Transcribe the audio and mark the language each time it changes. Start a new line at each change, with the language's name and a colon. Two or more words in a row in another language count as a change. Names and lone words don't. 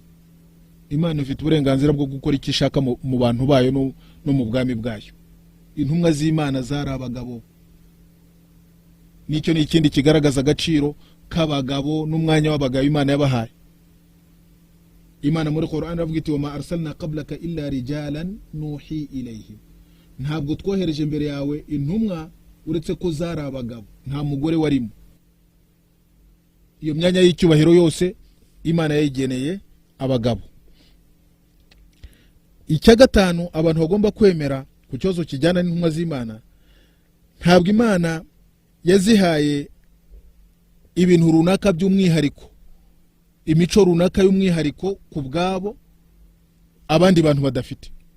Kinyarwanda: Imana ifite uburenganzira bwo gukora icyo ishaka mu bantu bayo no mu bwami bwayo. Intumwa z'Imana zari abagabo. Nicyo ni ikindi kigaragaza agaciro k'abagabo n'umwanya w'abagabo Imana yabahaye. Imana muri Qur'an iravuga iti
Arabic: وما أرسلنا قبلك إلا رجالا نوحي إليهم,
Kinyarwanda: ntabwo twohereje mbere yawe intumwa uretse ko zari abagabo, nta mugore warimo. Iyo myanya y'icyubahiro yose Imana yayigeneye abagabo. Icya gatanu abantu bagomba kwemera ku kibazo kijyana n'intumwa z'Imana, ntabwo Imana yazihaye ibintu runaka by'umwihariko, imico runaka y'umwihariko ku bwabo abandi bantu badafite.